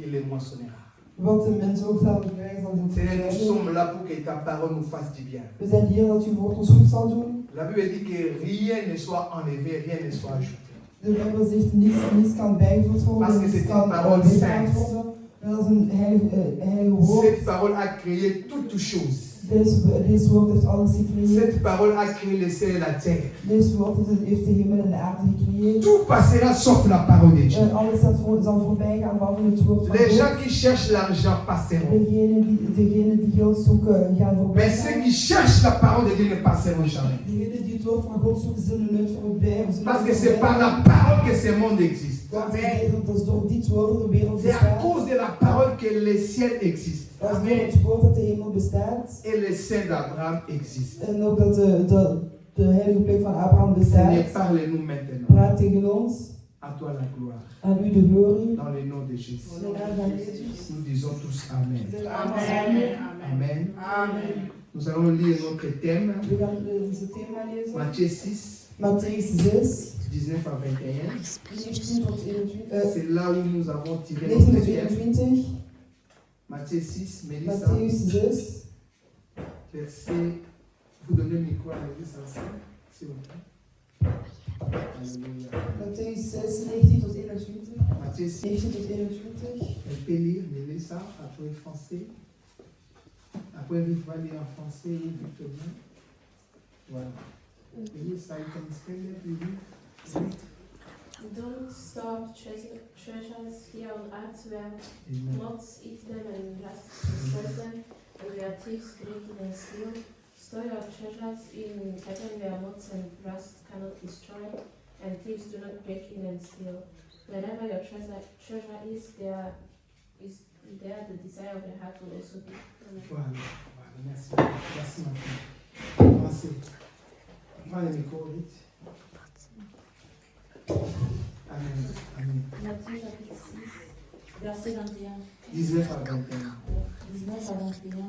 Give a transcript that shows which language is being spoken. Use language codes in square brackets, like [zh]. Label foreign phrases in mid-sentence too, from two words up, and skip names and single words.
[fr] il les moissonnera. [nl] Wat de mensen ook zal krijgen, zal hij [fr] Seigneur, nous [nl] ook [fr] sommes là pour que ta parole nous fasse du bien. [nl] We zijn hier dat uw woord ons goed zal doen. [fr] La Bible dit que rien ne soit enlevé, rien ne soit ajouté. [nl] De Bijbel zegt niets kan bijgevoegd [fr] Parce [nl] worden, [fr] que [nl] niets [fr] c'est [nl] kan [fr] une parole [nl] weggehaald [fr] sainte. [nl] worden. Dat is een heilige woord. [fr] Cette parole a créé toutes choses. [nl] Deze woord heeft alles gecreëerd. [fr] Cette parole a créé le ciel et la terre. [nl] Deze woord heeft de hemel en de aarde gecreëerd. [fr] Tout passera sauf la parole de Dieu. [nl] Alles zal voorbij gaan behalve het woord van [fr] Les [nl] God. [fr] gens qui cherchent l'argent passeront. [nl] Degenen die geld zoeken gaan voorbij [fr] Mais ceux [nl] gaan. [fr] qui cherchent la parole de Dieu ne passeront jamais. [nl] Degenen die het woord van God zoeken zullen nooit voorbij. [fr] Parce que c'est par la parole que ce monde existe. [nl] Dat is door dit woord de wereld [fr] C'est à [nl] bestaat. [fr] cause de la parole que le ciel existe. [nl] Dat is door het woord dat de hemel bestaat. [fr] Et le sein d'Abraham existe. [nl] En ook dat de heilige plek van Abraham [fr] Seigneur, [nl] bestaat. [fr] parle-nous maintenant. [nl] Praat tegen ons. [fr] À toi la gloire. [nl] Aan u de glorie. [fr] Dans le nom de Jésus. [nl] In de naam van Jezus. [fr] Nous disons tous Amen. Amen. Amen. Amen. Nous allons lire notre thème. [nl] We gaan onze thema lezen. [fr] Matthieu 6, [nl] Matthäus 6, [fr] 19 à 21. [nl] 19 tot 21. [fr] C'est là où nous avons tiré [nl] 19 [fr] notre [nl] tot [fr] thème. [nl] 21. [fr] Matthieu 6, Mélissa, [nl] Matthäus 6. [fr] verset. Vous donnez le micro à Mélissa aussi, s'il vous plaît. Alléluia. [nl] Matthäus 6, 19 tot 21. [fr] Matthieu 6, [nl] 19 tot 21. [fr] elle peut lire Mélissa, après français. Après, vous va lire en français ou Victorien. Voilà. Mélissa, [en] you can stand up, you read. Don't store treasures here on earth where Amen. moths eat them and rust destroy them, and where thieves break in and steal. Store your treasures in heaven where moths and rust cannot destroy, and thieves do not break in and steal. Wherever your treasure is, there the desire of your heart will also be. Amen. [fr] Voilà, voilà, merci. Merci, ma fille. Français. Prends le micro, vite. Amen. Amen. Matthieu chapitre 6, verset 21. 19 à 21. 19 à 21.